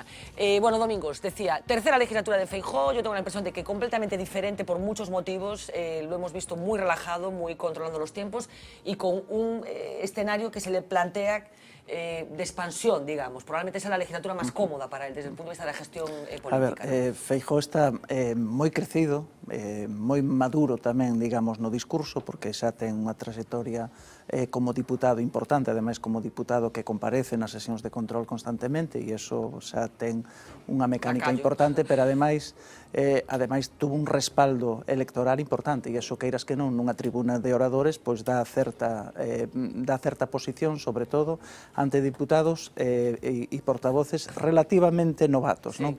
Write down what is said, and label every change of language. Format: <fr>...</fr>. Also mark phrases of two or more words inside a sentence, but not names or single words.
<es>Bueno, Domingos, decía, tercera legislatura de Feijóo. Yo tengo la impresión de que completamente diferente por muchos motivos. Lo hemos visto muy relajado, muy controlando los tiempos, y con un escenario que se le plantea de expansión, digamos. Probablemente sea la legislatura más cómoda para él desde el punto de vista de la gestión política.</es> <gl>A ver, Feijóo está moi crecido, moi maduro tamén, digamos, no discurso, porque xa ten unha trayectoria como diputado importante, ademais como diputado que comparece nas sesións de control constantemente, e iso xa ten unha mecánica importante, pero ademais tuvo un respaldo electoral importante, e iso, queiras que non, nunha tribuna de oradores, pois dá certa posición, sobre todo ante diputados e portavoces relativamente novatos, non?</gl>